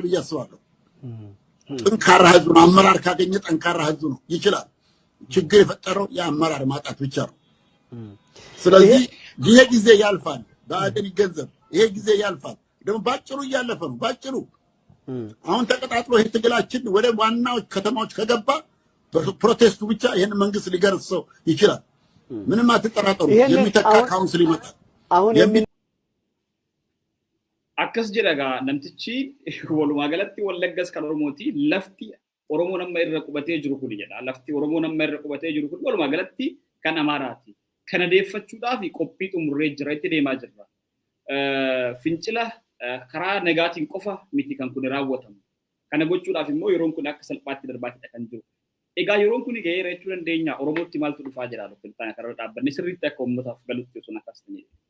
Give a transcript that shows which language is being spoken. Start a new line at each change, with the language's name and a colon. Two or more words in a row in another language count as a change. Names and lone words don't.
Amharic: ብዬ አስባለሁ ጠንካራ ህዝብ ነው አመራር ካገኘ ጠንካራ ህዝብ ነው ይችላል ችግር የፈጠረው የአመራር ማጣት ብቻ ነው ስለዚህ ይሄ ጊዜ ያልፋል ባደን ይገንዘብ ይሄ ጊዜ ያልፋል ደግሞ ባጭሩ ያለፈ ነው ባጭሩ አሁን ተቀጣጥሎ ይሄ ትግላችን ወደ ዋናው ከተማዎች ከገባ ፕሮቴስቱ ብቻ ይሄን መንግስት ሊገርሰው ይችላል ምንም አትጠራጠሩ የሚተካ ካውንስል ይመጣል አሁን
Oromo: akkas jedhaga namtichi walumaa galatti wallaggas kan Oromooti lafti Oromoo nama irra qubatee jiru kun jedha lafti Oromoo nama irra qubatee jiru kun walumaa galatti kan Amaaraati kana deeffachuudhaaf qophii xumurree jira itti deemaa jirra fincila karaa negaatiin qofa miti kan kun raawwatamu kana gochuudhaaf immoo yeroon kun akka salphaatti darbaatidha kan jiru egaa yeroon kun ga'eera jechuu dandeenya Oromootti maaltu dhufaa jira doktor karaa dhaabbanni sirriitti akka uummataaf galutti osoo akkas ta'e